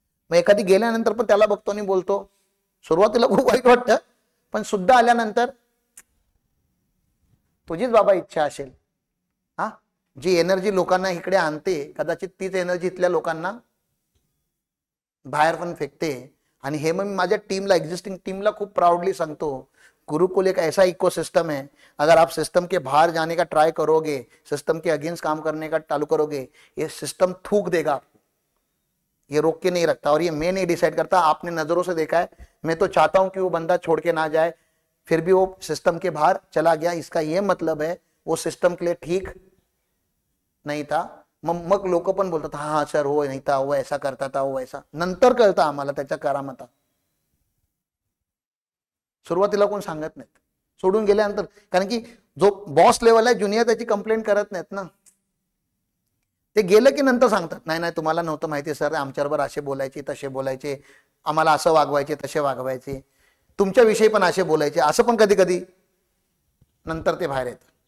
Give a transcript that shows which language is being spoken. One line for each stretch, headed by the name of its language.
Marathi: मग एखादी गेल्यानंतर पण त्याला बघतो आणि बोलतो, सुरुवातीला खूप वाईट वाटतं पण सुद्धा आल्यानंतर तुझीच बाबा इच्छा असेल. हा जी एनर्जी लोकांना इकडे आणते कदाचित तीच एनर्जी इथल्या लोकांना बाहेर पण फेकते. आणि हे मग माझ्या टीमला, एग्जिस्टिंग टीमला खूप प्राउडली सांगतो,
Hindi: गुरुकुल एक ऐसा इकोसिस्टम है, अगर आप सिस्टम के बाहर जाने का ट्राई करोगे, सिस्टम के अगेंस्ट काम करने का चालू करोगे, ये सिस्टम थूक देगा आपको, ये रोक के नहीं रखता. और ये मैं नहीं डिसाइड करता, आपने नजरों से देखा है. मैं तो चाहता हूं कि वो बंदा छोड़ के ना जाए, फिर भी वो सिस्टम के बाहर चला गया. इसका ये मतलब है वो सिस्टम के लिए ठीक नहीं था.
Marathi: मग लोक पण बोलतात
Hindi: हा सर हो नाही था, वो ऐसा करता था, वो ऐसा.
Marathi: नंतर कळतं आम्हाला त्याच्या करामता. सुरुवातीला कोण सांगत नाहीत, सोडून गेल्यानंतर. कारण की जो बॉस लेवल आहे ज्युनियर त्याची कंप्लेंट करत नाहीत ना. ते गेलं की नंतर सांगतात नाही नाही तुम्हाला नव्हतं माहिती सर, आमच्याबरोबर असे बोलायचे तसे बोलायचे, आम्हाला असं वागवायचे तसे वागवायचे, तुमच्याविषयी पण असे बोलायचे, असं पण कधी कधी नंतर ते बाहेर येतं.